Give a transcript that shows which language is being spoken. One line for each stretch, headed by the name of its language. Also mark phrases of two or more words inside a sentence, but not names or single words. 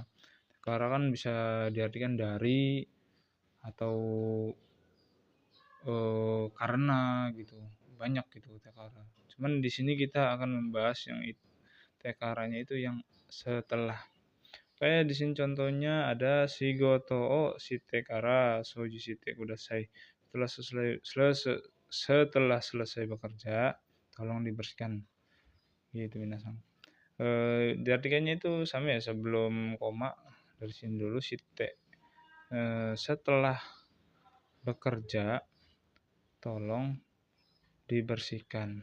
Indonesian: Tekara kan bisa diartikan dari atau karena gitu, banyak gitu tekara. Cuman di sini kita akan membahas yang tekaranya itu yang setelah. Kayak di sini contohnya ada
Japanese: 仕事をしてから掃除してください.
Indonesian: Setelah selesai bekerja, tolong dibersihkan. Gitu minasan. Diartikannya itu sama ya, sebelum koma dari sini dulu shite. Setelah bekerja, tolong dibersihkan.